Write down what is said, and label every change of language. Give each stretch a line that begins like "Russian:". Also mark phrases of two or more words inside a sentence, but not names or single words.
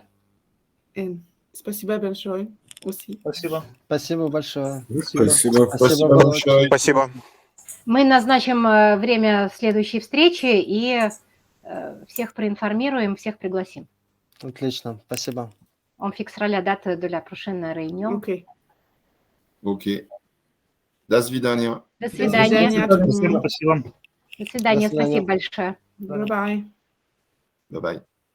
Russian: Спасибо большое aussi. Спасибо. Спасибо большое. Спасибо Володь. большое. Спасибо. Мы назначим время следующей встречи и всех проинформируем, всех пригласим. Отлично, спасибо.
French: On fixera la date de la prochaine réunion. Ok.
Russian: Ok. До свидания. До свидания. свидания. Спасибо. До свидания. До свидания. Спасибо большое.
English: Bye bye. Bye bye.